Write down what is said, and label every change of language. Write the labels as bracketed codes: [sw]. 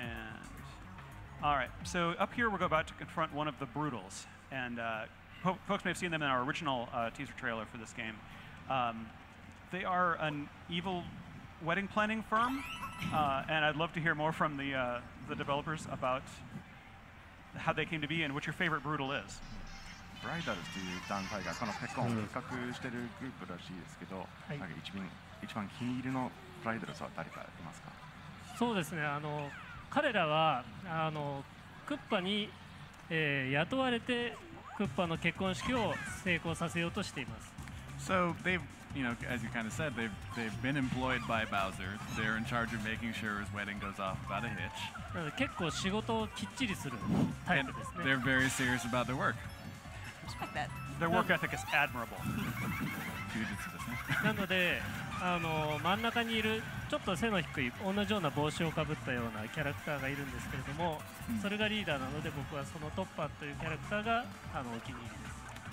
[en] And all right, so up here we're about to confront one of the Brutals, and folks may have seen them in our original teaser trailer for this game. They are an evil wedding planning firm, and I'd love to hear more from the developers about how they came to be and what your favorite Brutal is. [ja] ブライダルズという団体がこのペコンを企画しているグループらしいですけど、一番気に入りのブライダルズは誰かいますか？そうですね。彼らはクッパに、雇われてクッパの結婚式を成功させようとしています。 [en] So they've, as you kind of said, they've been employed by Bowser. They're in charge of making sure his wedding goes off without a hitch. [ja] なので結構仕事をきっちりするタイプですね。 [en] They're very serious about their work. Respect that. Their work ethic is admirable. [ja] なので真ん中にいるちょっと背の低い同じような帽子をかぶったようなキャラクターがいるんですけれども、それがリーダーなので僕はそのトッパーというキャラクターがお気に入りです。